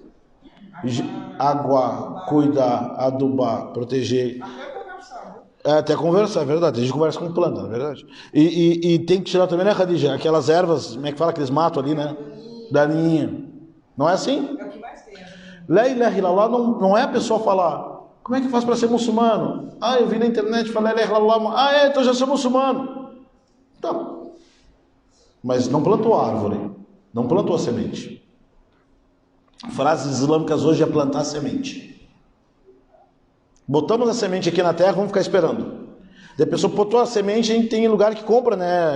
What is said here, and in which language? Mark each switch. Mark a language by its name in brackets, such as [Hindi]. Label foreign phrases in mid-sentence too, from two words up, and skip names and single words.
[Portuguese] Água, cuidar, adubar, proteger. Até conversar, é verdade. A gente conversa com planta, é verdade. E tem que tirar também, né, Khadija? Aquelas ervas, como é que fala, aqueles matos ali, né? Daninha. Não é assim? É o que mais tem. [Arabic] لا إله إلا الله [Portuguese] não é a pessoa falar, como é que faz para ser muçulmano? Eu vi na internet falar [Arabic] لا إله إلا الله. [Portuguese] Então já sou muçulmano. Tá. Mas não plantou a árvore, não plantou a semente. Frases islâmicas hoje é plantar a semente. Botamos a semente aqui na terra, vamos ficar esperando. Daí a pessoa botou a semente, a gente tem lugar que compra, né?